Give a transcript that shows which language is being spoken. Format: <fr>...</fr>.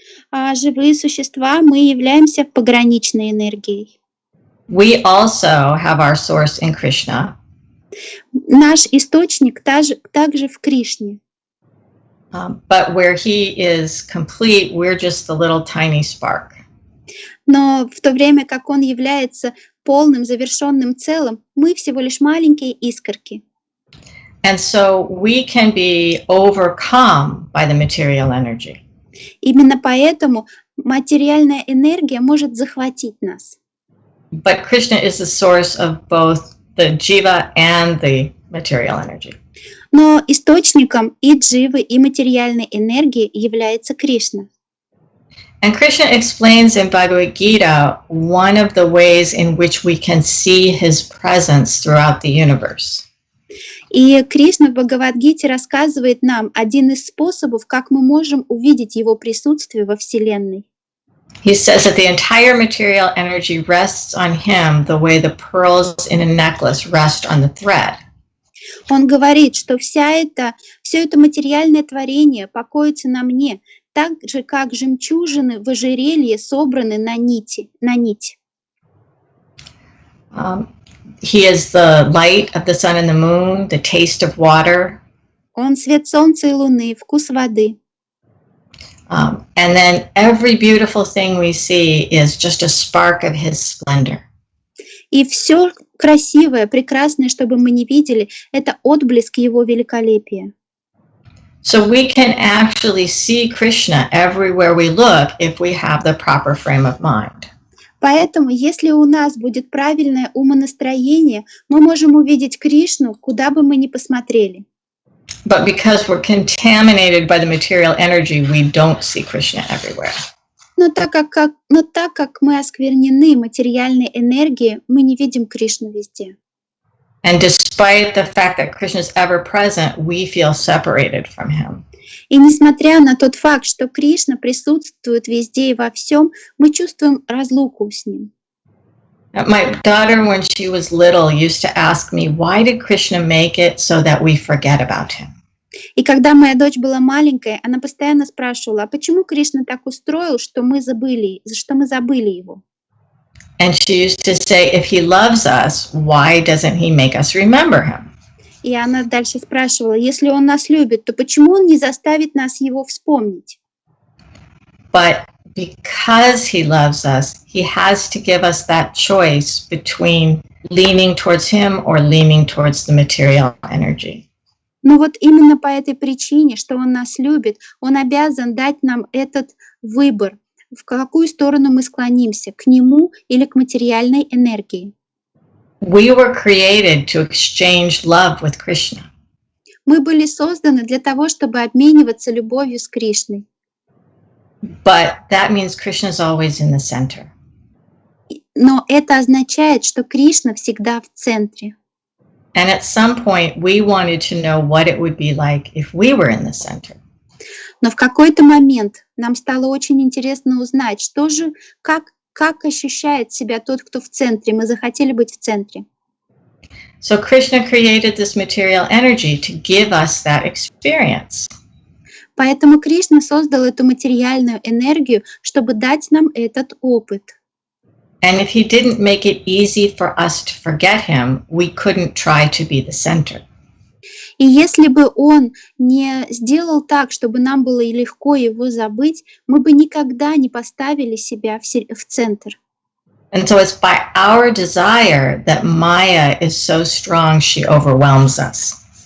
<ru>А живые существа, мы являемся пограничной энергией.</ru> <en>We also have our source in Krishna.</en> <ru>Наш источник также в Кришне.</ru> <en>But where he is complete, we're just the little tiny spark.</en> <ru>Но в то время как он является полным, завершенным целым, мы всего лишь маленькие искорки.</ru> <en>And so we can be overcome by the material energy.</en> <ru>Именно поэтому материальная энергия может захватить нас.</ru> <en>But Krishna is the source of both the jiva and the material energy.</en> <ru>Но источником и дживы, и материальной энергии является Кришна.</ru> <en>And Krishna explains in Bhagavad Gita one of the ways in which we can see his presence throughout the universe.</en> <ru>И Кришна в Бхагавад-гите рассказывает нам один из способов, как мы можем увидеть его присутствие во Вселенной.</ru> <en>He says that the entire material energy rests on him the way the pearls in a necklace rest on the thread.</en> <ru>Он говорит, что все это материальное творение покоится на мне, так же, как жемчужины в ожерелье собраны на нить.</ru> <en>He is the light of the sun and the moon, the taste of water.</en> <ru>Он свет солнца и луны, вкус воды.</ru> <en>And then every beautiful thing we see is just a spark of his splendor.</en> <ru>И все красивое, прекрасное, что бы мы ни видели, это отблеск его великолепия.</ru> <en>So we can actually see Krishna everywhere we look if we have the proper frame of mind.</en> <ru>Поэтому, если у нас будет правильное умонастроение, мы можем увидеть Кришну, куда бы мы ни посмотрели.</ru> <en>But because we're contaminated by the material energy, we don't see Krishna everywhere.</en> <ru>Но так как мы осквернены материальной энергией, мы не видим Кришну везде.</ru> <en>And despite the fact that Krishna is ever present, we feel separated from him.</en> <ru>И несмотря на тот факт, что Кришна присутствует везде и во всем, мы чувствуем разлуку с ним.</ru> <en>My daughter, when she was little, used to ask me, why did Krishna make it so that we forget about him?</en> <ru>И когда моя дочь была маленькая, она постоянно спрашивала, а почему Кришна так устроил, что мы забыли его?</ru> <en>And she used to say, if he loves us, why doesn't he make us remember him?</en> <ru>И она дальше спрашивала, если он нас любит, то почему он не заставит нас его вспомнить?</ru> <en>But because he loves us, he has to give us that choice between leaning towards him or leaning towards the material energy.</en> <ru>Но вот именно по этой причине, что он нас любит, он обязан дать нам этот выбор, в какую сторону мы склонимся, к нему или к материальной энергии.</ru> <en>We were created to exchange love with Krishna.</en> <ru>Мы были созданы для того, чтобы обмениваться любовью с Кришной.</ru> <en>But that means Krishna is always in the center.</en> <ru>Но это означает, что Кришна всегда в центре.</ru> <en>And at some point, we wanted to know what it would be like if we were in the center.</en> <ru>Но в какой-то момент нам стало очень интересно узнать, как ощущает себя тот, кто в центре. Мы захотели быть в центре.</ru> <en>So Krishna created this material energy to give us that experience.</en> <ru>Поэтому Кришна создал эту материальную энергию, чтобы дать нам этот опыт.</ru> <en>And if he didn't make it easy for us to forget him, we couldn't try to be the center.</en> <ru>И если бы он не сделал так, чтобы нам было легко его забыть, мы бы никогда не поставили себя в центр.</ru> <en>And so it's by our desire that Maya is so strong she overwhelms us.</en>